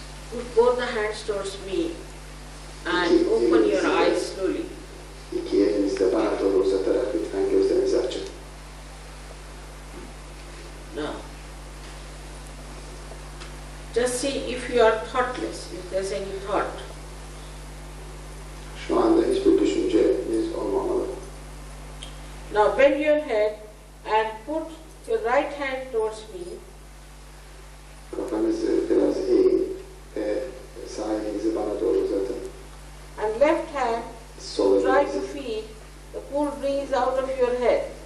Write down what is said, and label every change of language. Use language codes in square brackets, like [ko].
[en] Put both the hands towards me and open your eyes slowly. [tr] İki elinizi de bana doğru uzatarak lütfen gözlerinizi açın. [en] Now, just see if you are thoughtless, if there's any thought. [tr] Şu anda hiçbir düşünceniz olmamalı. [en] Now bend your head and put your right hand towards me. [tr] Kafanızı biraz eğin ve sağ elinizi bana doğru uzatın. [en] And left hand, [tr] Sol [en] try to [tr] elinizi, [en] feel the cool breeze out of your head.